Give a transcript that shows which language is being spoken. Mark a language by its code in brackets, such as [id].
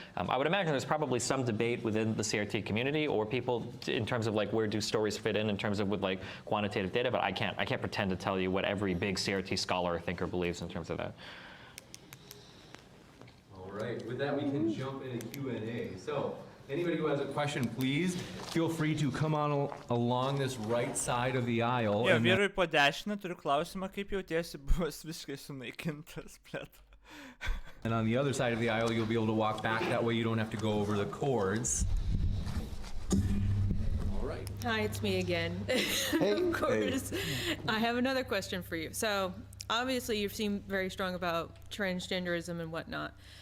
[en] I would imagine there's probably some debate within the CRT community or people in terms of where do stories fit in terms of with quantitative data, but I can't pretend to tell you what every big CRT scholar or thinker believes in terms of that. All right, with that we can jump into Q&A. So anybody who has a question, please feel free to come on along this right side of the aisle. [lt] Jo, vyrui po dešinę turiu klausimą, kaip jautiesi buvęs visiškai sunaikintas, plėt. [en] And on the other side of the aisle, you'll be able to walk back. That way you don't have to go over the cords. All right. Hi, it's me again. Of course. I have another question for you. So, obviously you seem very strong about transgenderism and whatnot.